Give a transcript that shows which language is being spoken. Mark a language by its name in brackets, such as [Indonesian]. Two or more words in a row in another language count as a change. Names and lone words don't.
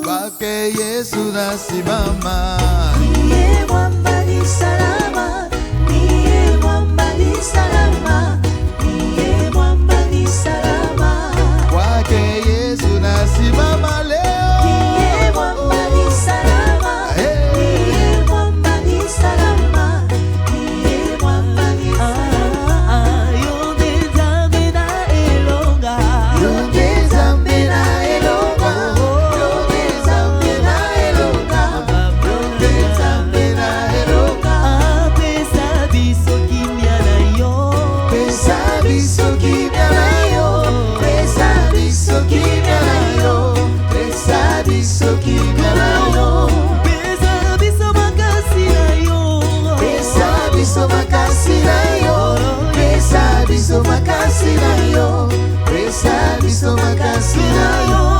[Swahili] Kwake Yesu nasimama, niye mwamba ni salama, niye mwamba ni salama, niye mwamba ni salama. Kwake Yesu nasimama leo, niye mwamba ni salama, niye mwamba ni salama, niye mwamba ni salama. [Lingala] Yonde zambe na elonga, yonde zambe na elonga, yonde zambe na elonga, yonde zambe na elonga. Pesa biso kimya na yo, pesa biso kimya na yo, pesa biso kimya na yo, pesa biso kimya na yo, pesa biso makasi na yo, pesa biso makasi na yo, pesa biso makasi na yo, pesa biso makasi na yo.